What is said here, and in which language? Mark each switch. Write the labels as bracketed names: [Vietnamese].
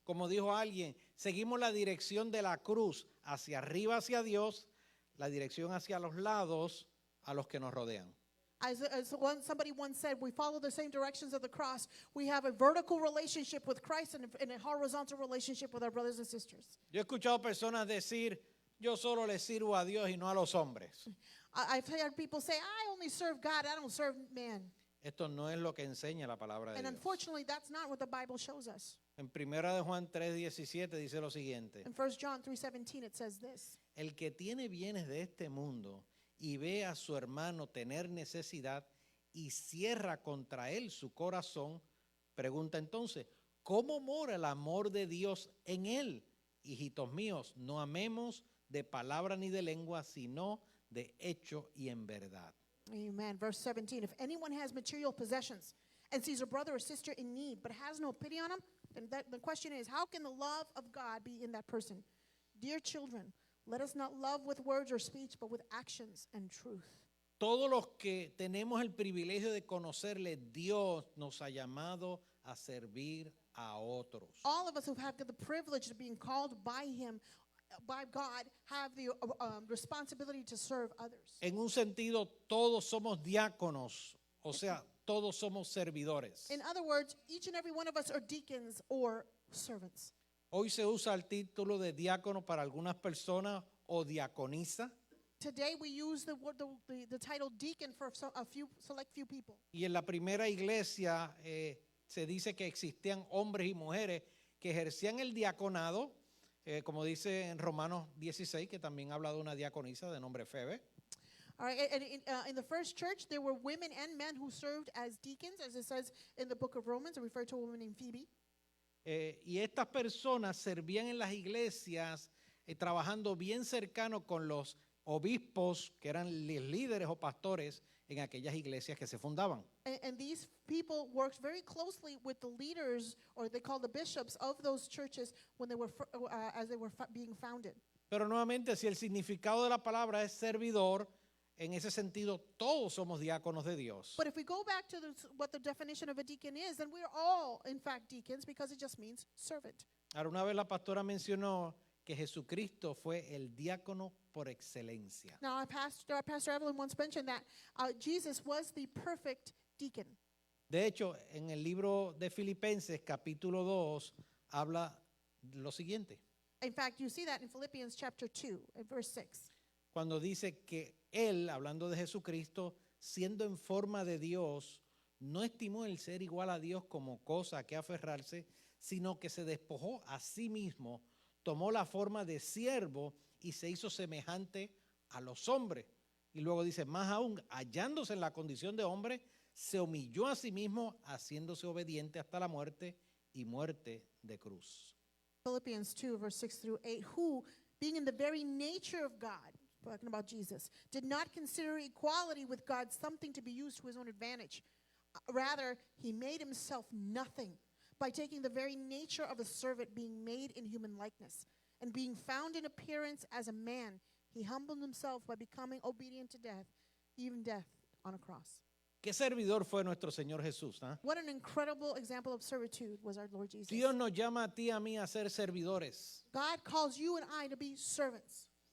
[Spanish] Como dijo alguien, seguimos la dirección de la cruz hacia arriba, hacia Dios, la dirección hacia los lados, a los que nos rodean. [English] Somebody once said, we follow the same directions of the cross. We have a vertical relationship with Christ and a horizontal relationship with our brothers and sisters. [Spanish] Yo he escuchado personas decir, yo solo le sirvo a Dios y no a los hombres. [English] I've heard people say, I only serve God, I don't serve man. [Spanish] Esto no es lo que enseña la palabra de [English] And [Spanish] Dios. [English] unfortunately, that's not what the Bible shows us. [Spanish] En 1 de Juan 3:17 dice lo siguiente: [English] In 1 John 3:17, it says this. [Spanish] el que tiene bienes de este mundo y ve a su hermano tener necesidad y cierra contra él su corazón, pregunta entonces, ¿cómo mora el amor de Dios en él? Hijitos míos, no amemos de palabra ni de lengua, sino de hecho y en verdad. [English] Amen. Verse 17. If anyone has material possessions and sees a brother or sister in need but has no pity on him, then the question is, how can the love of God be in that person? Dear children, let us not love with words or speech, but with actions and truth. [Spanish] Todos los que tenemos el privilegio de conocerle, Dios nos ha llamado a servir a otros. [English] All of us who have the privilege of being called by Him, by God, have the responsibility to serve others. [Spanish] En un sentido, todos somos diáconos, o sea, todos somos servidores. [English] In other words, each and every one of us are deacons or servants. [Spanish] Hoy se usa el título de diácono para algunas personas o diaconisa, [English] Today we use the title deacon for a select few people. [Spanish] y en la primera iglesia se dice que existían hombres y mujeres que ejercían el diaconado, como dice en Romanos 16, que también habla de una diaconisa de nombre Febe. [English] All right, and in the first church, there were women and men who served as deacons, as it says in the book of Romans, it referred to a woman named Phoebe. [Spanish] Y estas personas servían en las iglesias trabajando bien cercano con los obispos, que eran líderes o pastores en aquellas iglesias que se fundaban. [English] And these people worked very closely with the leaders, or they call the bishops of those churches when they were as they were being founded. [Spanish] Pero nuevamente, si el significado de la palabra es servidor, en ese sentido todos somos diáconos de Dios. [English] But if we go back to what the definition of a deacon is, then we're all, in fact, deacons because it just means servant. [Spanish] Ahora, una vez la pastora mencionó que Jesucristo fue el diácono por excelencia. [English] Now, our Pastor Evelyn once mentioned that Jesus was the perfect deacon. [Spanish] De hecho, en el libro de Filipenses, capítulo 2, habla lo siguiente. [English] In fact, you see that in Philippians chapter 2, verse 6. [Spanish] Cuando dice que él, hablando de Jesucristo, siendo en forma de Dios, no estimó el ser igual a Dios como cosa a que aferrarse, sino que se despojó a sí mismo, tomó la forma de siervo y se hizo semejante a los hombres. Y luego dice, más aún, hallándose en la condición de hombre, se humilló a sí mismo, haciéndose obediente hasta la muerte y muerte de cruz. [English] Philippians 2, verse 6 through 8, who, being in the very nature of God, talking about Jesus, did not consider equality with God something to be used to his own advantage. Rather, he made himself nothing by taking the very nature of a servant, being made in human likeness. And being found in appearance as a man, he humbled himself by becoming obedient to death, even death on a cross. [Spanish] ¿Qué servidor fue nuestro Señor Jesús? ¿Ah? [English] What an incredible example of servitude was our Lord Jesus. [Spanish] Dios nos llama a ti y a mí a ser servidores. [English] God calls you and I to be servants.